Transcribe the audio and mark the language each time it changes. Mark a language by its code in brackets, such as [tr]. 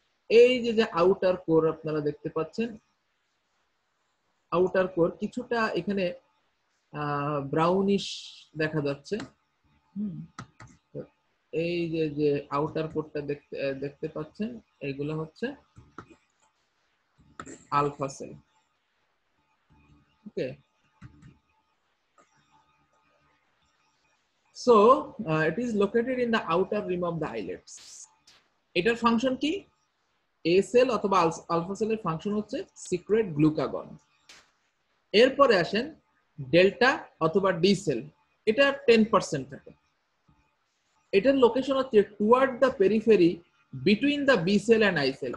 [bn] এই যে outer core আপনারা দেখতে পাচ্ছেন, আউটার কোর কিছুটা এখানে ব্রাউনিশ দেখা যাচ্ছে। এই যে আউটার কোরটা দেখতে পাচ্ছেন, এইগুলো হচ্ছে alpha sell. [en] Okay, so it is located in the outer rim of the islets. [bn] এটার ফাংশন কি? এ সেল অথবা আলফা সেলের ফাংশন হচ্ছে সিক্রেট গ্লুকাগন। এরপরে আসেন ডেল্টা অথবা ডি সেল, এটা 10% থাকে। এটার লোকেশন হচ্ছে [en] Toward the periphery between the B cell and I cell.